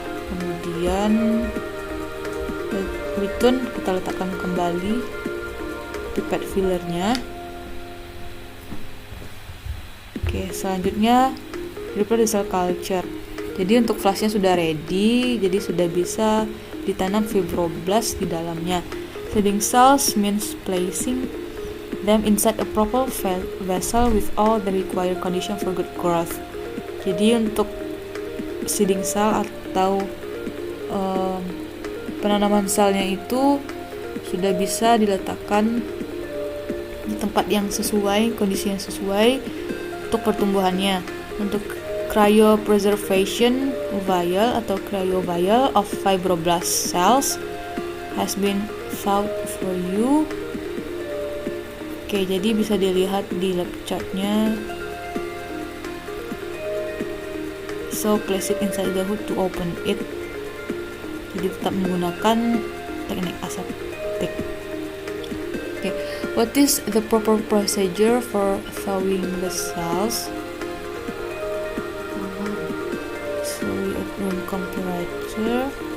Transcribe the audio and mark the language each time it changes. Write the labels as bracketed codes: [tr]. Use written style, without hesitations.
[id] Kemudian return, kita letakkan kembali pipette fillernya. Oke, selanjutnya [en] prepare the cell culture. [id] Jadi untuk flasknya sudah ready, jadi sudah bisa ditanam fibroblast di dalamnya. [en] Seeding cells means placing them inside a proper vessel with all the required condition for good growth. [id] Jadi untuk seeding cell atau penanaman selnya itu sudah bisa diletakkan di tempat yang sesuai, kondisi yang sesuai untuk pertumbuhannya. [en] Untuk cryopreservation vial atau cryovial of fibroblast cells has been thought for you. [id] Oke, jadi bisa dilihat di lab chartnya. [en] So place it inside the hood to open it. [id] Jadi tetap menggunakan teknik aseptik. Okay. [en] What is the proper procedure for thawing the cells? Slowly at room temperature.